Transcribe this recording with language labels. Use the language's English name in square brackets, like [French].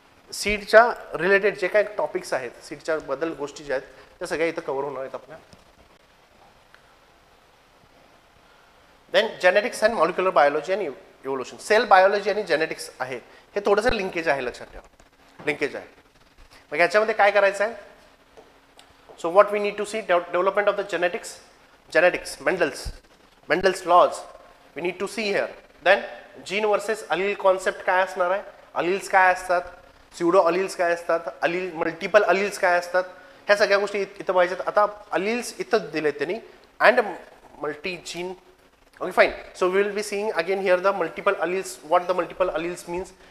[Marathi] सीडच्या related जे काही topics आहेत, सीडच्या बद्दल गोष्टी ज्या आहेत त्या सगळ्या इथं कव्हर होणार आहेत आपल्या. [English] Then genetics and molecular biology and evolution. [Marathi] Sale biology आणि जेनेटिक्स आहे हे थोडंसं लिंकेज आहे, लक्षात ठेवा, लिंकेज आहे. मग ह्याच्यामध्ये काय करायचं आहे, [English] So what we need to see, development of the genetics, Mendel's laws we need to see here. Then gene versus allele concept [Marathi] काय असणार आहे, अलील्स काय असतात, स्युडो अलील्स काय असतात, अलील मल्टिपल अलील्स काय असतात, ह्या सगळ्या गोष्टी इथं पाहिजेत. आता अलील्स इथं दिलेत त्यांनी and multi gene. [English] Okay, fine. So we will be seeing again here the multiple alleles, what the multiple alleles means.